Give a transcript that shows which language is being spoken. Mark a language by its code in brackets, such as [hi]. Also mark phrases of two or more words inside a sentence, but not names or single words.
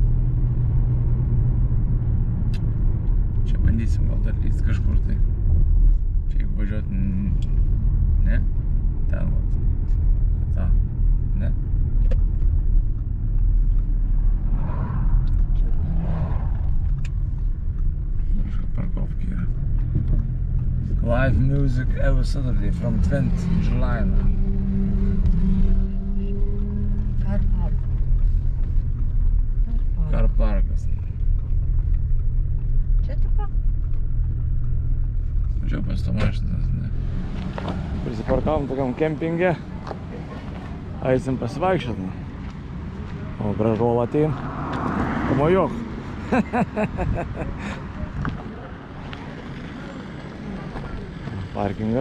[lt] Čia bandysim gal dar lyst kažkur tai. Čia jeigu važiuot. Ne? Ten vat. Ta. Ne? Parkovki yra. [en] Live music every Saturday from 20 July. [lt] Car parkas. Čia tipo? Važiuoju pas to mašinas. Prisiparkavom tokiam kempinge. Eisim pasivaikščiot. O gražuol atein. Pamojuok. Parkingas.